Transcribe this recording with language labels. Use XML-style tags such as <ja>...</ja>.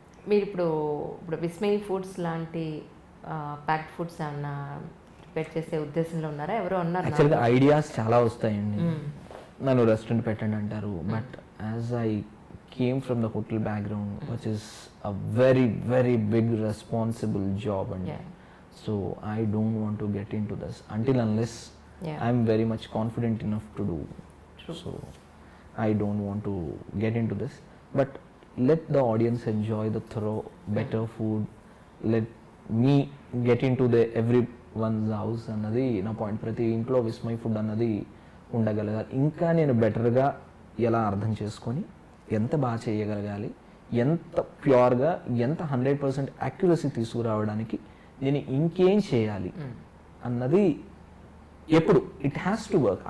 <te>మీరు ఇప్పుడు విస్మయి ఫుడ్స్ లాంటి ప్యాక్డ్ ఫుడ్స్ ఏమన్నా ప్రిపేర్ చేసే ఉద్దేశంలో ఉన్నారా? ఎవరో ఉన్నారు? యాక్చువల్గా ఐడియాస్ చాలా వస్తాయండి, నన్ను రెస్టారెంట్ పెట్టండి అంటారు.</te> <en>But as I came from the hotel background, which is a very very big responsible job అండి. So I don't want to get into this until unless I'm very much confident enough to do. True. So I don't want to get into this, but let the audience enjoy the thorough better food. Let me get into the everyone's house</en> <te>అన్నది నా point. ప్రతి ఇంట్లో Vismay food అన్నది ఉండగలగాలి. ఇంకా నేను బెటర్గా ఎలా అర్థం చేసుకొని ఎంత బాగా చేయగలగాలి, ఎంత ప్యూర్గా, ఎంత 100% యాక్యురసీ తీసుకురావడానికి నేను ఇంకేం చేయాలి అన్నది ఎప్పుడు</te> <en>It has to work.</en>